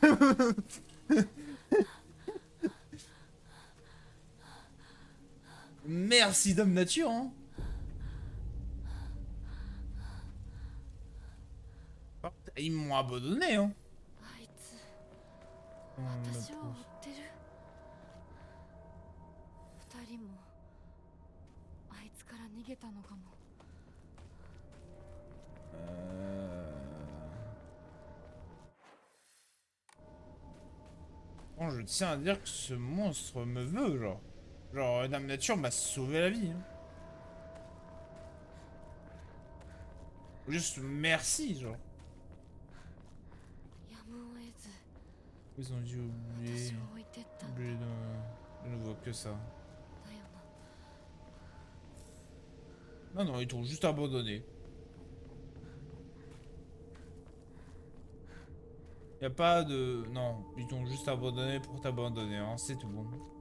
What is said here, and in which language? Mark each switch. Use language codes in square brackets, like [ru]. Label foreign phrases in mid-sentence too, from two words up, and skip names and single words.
[fr] Merci Dame Nature, hein. Ils m'ont abandonné, hein. [ja] あいつ [fr] Oh, ma [ja] 私を追 [fr] pauvre. [ja] ってる二人もあいつから逃げたのかも。 [fr] Bon, je tiens à dire que ce monstre me veut, genre. Genre, Dame Nature m'a sauvé la vie. Hein. Juste merci, genre. [ja] やむを得ず [fr] Ils ont dû oublier. [ja] 私を置いてったんだ [fr] Oublier je ne vois que ça. [ja] よな。 [fr] Non, non, ils t'ont juste abandonné. Y a pas de... Non, ils t'ont juste abandonné pour t'abandonner, hein, c'est tout bon.